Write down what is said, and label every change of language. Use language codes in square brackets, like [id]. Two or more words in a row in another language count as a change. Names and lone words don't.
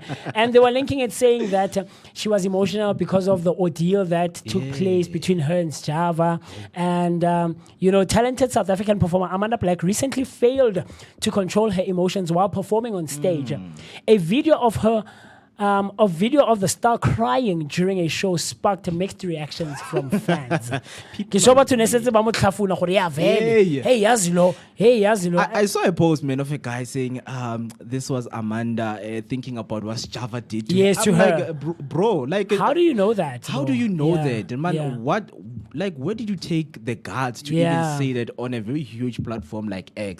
[en] And they were linking it, saying that she was emotional because of the ordeal that took place between her and Java. And talented South African performer Amanda Black recently failed to control her emotions while performing on stage. A video of the star crying during a show sparked mixed reactions from fans. [tn] Ke so batho ne setse ba mo tlhafuna gore ya vele. [zu] Hey, yazi lo. [en] I saw a post, man, of a guy saying this was Amanda thinking about what Java did to Yes, her. to I'm her. like, bro, like, How do you know that? how though? do you know Yeah, that, man? yeah. Where did you take the guts to Yeah. even say that on a very huge platform like X?